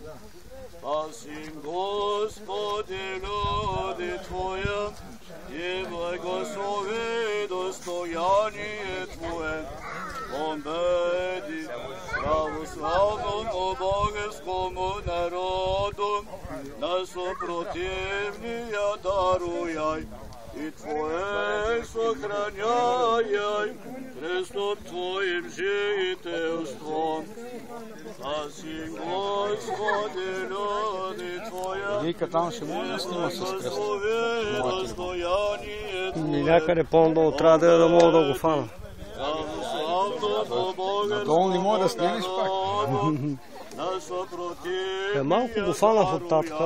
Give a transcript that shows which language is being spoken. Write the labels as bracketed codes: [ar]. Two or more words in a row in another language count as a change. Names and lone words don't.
[cu] Спаси, Господи, люди Твоя, и благослови достояние Твое, победи православному българскому народу, на съпротивния даруяй, и Твое сохраняй крестом Твоим жителством. Спаси, Господи, люди Твоя, [bg] Вика там ще може да снима с кръст. и някъде по-надолу трябва да мога да го фана. Надолу не може да снимеш пак. Малко го фанах от татка.